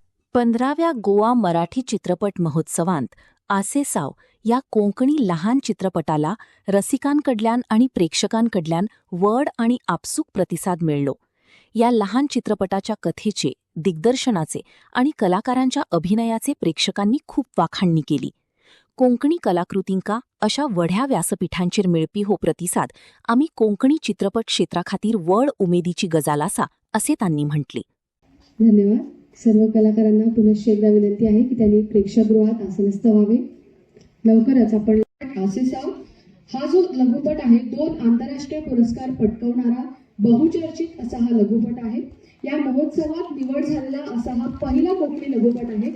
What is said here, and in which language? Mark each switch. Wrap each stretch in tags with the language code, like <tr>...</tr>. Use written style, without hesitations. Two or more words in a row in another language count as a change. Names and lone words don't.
<kok>15व्या गोवा मराठी चित्रपट महोत्सवांत आसे साव या कोंकणी लहान चित्रपटाला रसिकांकडल्यान आणि प्रेक्षकांकडल्यान व्हड आणि आपसूक प्रतिसाद मेळ्ळो.</kok> <mr>या लहान चित्रपटाच्या कथेचे, दिग्दर्शनाचे आणि कलाकारांच्या अभिनयाचे प्रेक्षकांनी खूप वाखाणणी केली.</mr> <kok>कोंकणी कलाकृतींका अशा व्हड्या व्यासपीठांचेर मेळपी हो प्रतिसाद आमी कोंकणी चित्रपट क्षेत्राखातीर व्हड उमेदीची गजाल आसा असे तांणी म्हटले.</kok> <mr>धन्यवाद. सर्व कलाकारांना पुनश्च एकदा विनंती आहे की त्यांनी प्रेक्षकगृहात आसनस्थ व्हावे. लवकरच आपण आसे साव हा जो लघुपट आहे 2 आंतरराष्ट्रीय पुरस्कार पटकावणारा बहुचर्चित असा हा लघुपट आहे. या महोत्सवात निवड झालेला असा हा पहिला कोकणी लघुपट आहे.</mr>